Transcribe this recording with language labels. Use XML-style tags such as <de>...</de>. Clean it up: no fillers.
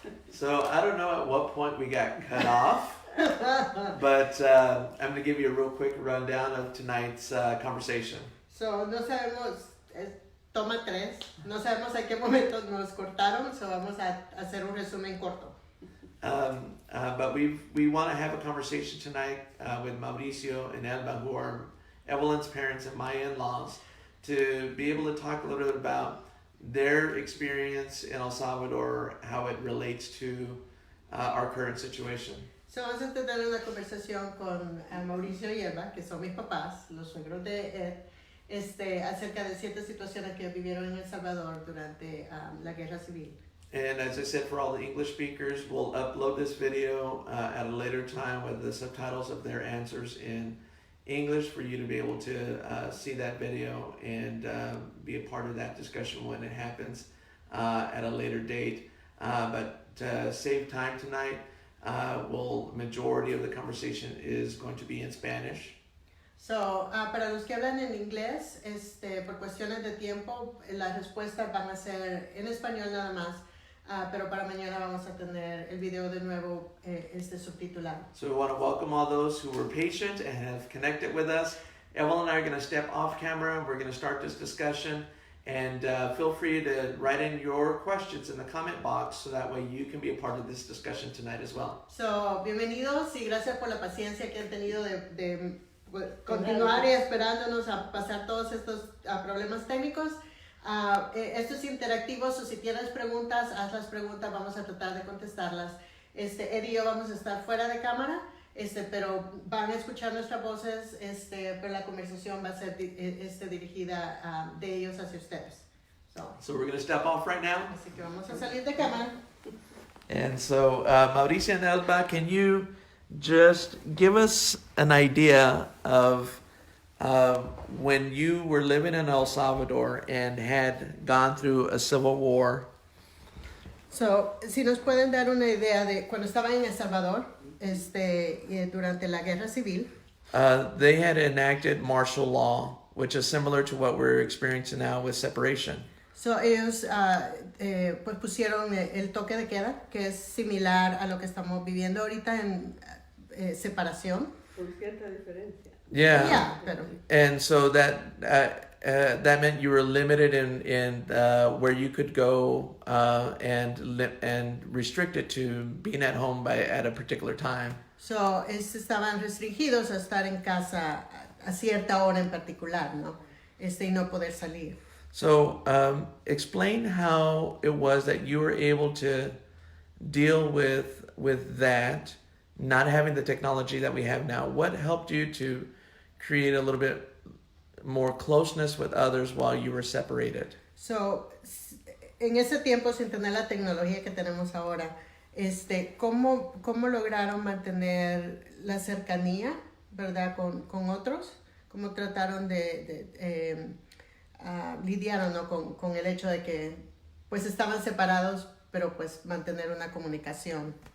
<en>So I don't know at what point we got cut off, but I'm going to give you a real quick rundown of tonight's conversation.</en> <es>So, no sabemos, toma 3, no sabemos a qué momento nos cortaron, so vamos a hacer un resumen corto.</es> <en>But we want to have a conversation tonight with Mauricio and Elba, who are Evelyn's parents and my in-laws, to be able to talk a little bit about their experience in El Salvador, how it relates to our current situation.</en> <es>So, vamos a tener una conversación con Mauricio y Elba, que son mis papás, los suegros de Ed, acerca de ciertas situaciones que vivieron en El Salvador durante la guerra civil.</es> <en>And as I said, for all the English speakers, we'll upload this video at a later time with the subtitles of their answers in English for you to be able to see that video and be a part of that discussion when it happens at a later date. But to save time tonight, majority of the conversation is going to be in Spanish.</en> <es>So, para los que hablan en inglés, por cuestiones de tiempo, las respuestas van a ser en español nada más. Pero para mañana vamos a tener el video de nuevo subtitulado.</es> <en>So we want to welcome all those who were patient and have connected with us. Evelyn and I are going to step off camera. We're going to start this discussion. And feel free to write in your questions in the comment box so that way you can be a part of this discussion tonight as well.</en> <es>So, bienvenidos y gracias por la paciencia que han tenido de continuar y esperándonos a pasar todos estos problemas técnicos. Esto es interactivo, so si tienes preguntas, haz las preguntas, vamos a tratar de contestarlas. Ed y yo vamos a estar fuera de cámara, pero van a escuchar nuestras voces, pero la conversación va a ser dirigida de ellos hacia ustedes.</es> <en>So we're going to step off right now.</en> <es>Así que vamos a salir de cámara.</es> <en>And so, Mauricio and Elba, can you just give us an idea of when you were living in El Salvador and had gone through a civil war?</en> <es>So, si nos pueden dar una idea de cuando estaban en El Salvador, durante la guerra civil.</es> <en>They had enacted martial law, which is similar to what we're experiencing now with separation.</en> <es>So, ellos pues pusieron el toque de queda, que es similar a lo que estamos viviendo ahorita en separación. Con cierta diferencia.</es> <en>Yeah.</en> <es>Pero,</es> <en>and so that meant you were limited in where you could go and restricted to being at home at a particular time.</en> <es>So, estaban restringidos a estar en casa a cierta hora en particular, ¿no? Y no poder salir.</es> <en>So, explain how it was that you were able to deal with that, not having the technology that we have now. What helped you to create a little bit more closeness with others while you were separated?</en> <es>So, en ese tiempo, sin tener la tecnología que tenemos ahora, ¿cómo lograron mantener la cercanía, verdad, con otros? ¿Cómo trataron de lidiar, ¿no? con el hecho de que pues estaban separados, pero pues mantener una comunicación?</es>